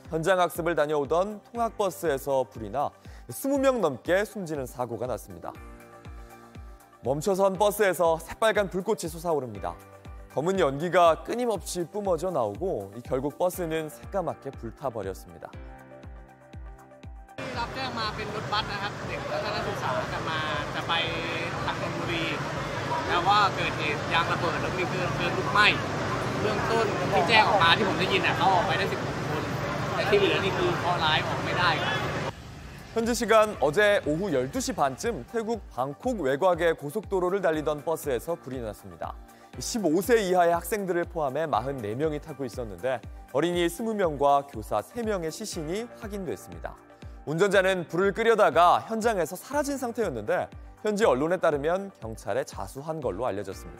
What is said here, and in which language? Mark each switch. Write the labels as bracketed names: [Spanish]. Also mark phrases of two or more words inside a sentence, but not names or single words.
[Korean] 현장 학습을 다녀오던 통학버스에서 불이 나 20명 넘게 숨지는 사고가 났습니다. 멈춰선 버스에서 새빨간 불꽃이 솟아오릅니다. 검은 연기가 끊임없이 뿜어져 나오고 결국 버스는 새까맣게 불타버렸습니다. [Thai] รับแจ้งมาเป็นรถบัสนะครับเด็กทัศนศึกษาจะมาจะไปทางชลบุรีแต่ว่าเกิดเหตุยางระเบิดแล้วมีเพลิงลุกไหม้เบื้องต้นที่แจ้งออกมาที่ผมได้ยินเขาออกไปได้16คนแต่ที่เหลือนี่คือเคราะห์ร้ายออกไม่ได้ครับ [Korean] 현지 시간 어제 오후 12시 반쯤 태국 방콕 외곽의 고속도로를 달리던 버스에서 불이 났습니다. 15세 이하의 학생들을 포함해 44명이 타고 있었는데 어린이 20명과 교사 3명의 시신이 확인됐습니다. 운전자는 불을 끄려다가 현장에서 사라진 상태였는데 현지 언론에 따르면 경찰에 자수한 걸로 알려졌습니다.